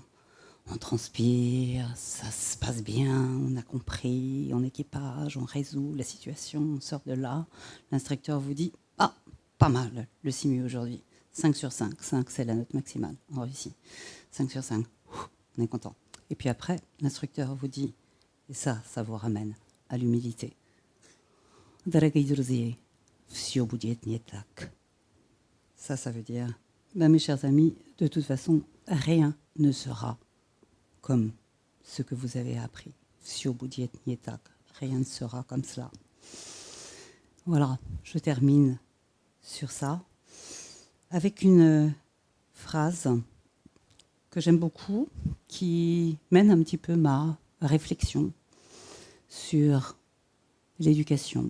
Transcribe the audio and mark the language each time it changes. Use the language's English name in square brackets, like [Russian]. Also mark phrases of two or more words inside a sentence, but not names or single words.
[French] On transpire, ça se passe bien, on a compris, en équipage, on résout la situation, on sort de là. L'instructeur vous dit « Ah, pas mal le simu aujourd'hui. 5 sur 5. 5, c'est la note maximale en Russie. 5 sur 5. On est content. » Et puis après, l'instructeur vous dit, et ça vous ramène à l'humilité. [Russian] « Дорогие друзья, всё будет не так. [French] » Ça veut dire, mes chers amis, de toute façon, rien ne sera comme ce que vous avez appris. [Russian] Всё будет не так. [French] Rien ne sera comme cela. Voilà, je termine sur ça avec une phrase que j'aime beaucoup, qui mène un petit peu ma réflexion sur l'éducation.